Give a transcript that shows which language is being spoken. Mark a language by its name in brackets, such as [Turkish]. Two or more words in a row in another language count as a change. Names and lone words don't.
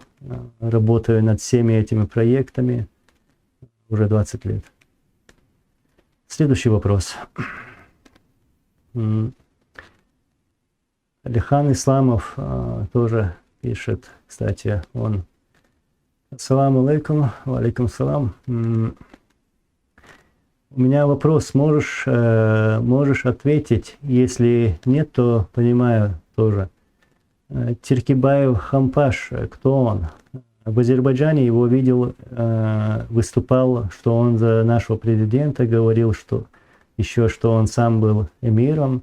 [Russian] Работаю над всеми этими проектами уже 20 лет. Следующий вопрос. Алихан Исламов тоже пишет, кстати, он: [Arabic] السلام عليكم، وعليكم السلام. [Russian] У меня вопрос, можешь ответить, если нет, то понимаю тоже. Тиркибаев Хампаш, кто он? В Азербайджане его видел, выступал, что он за нашего президента, говорил, что еще что он сам был эмиром.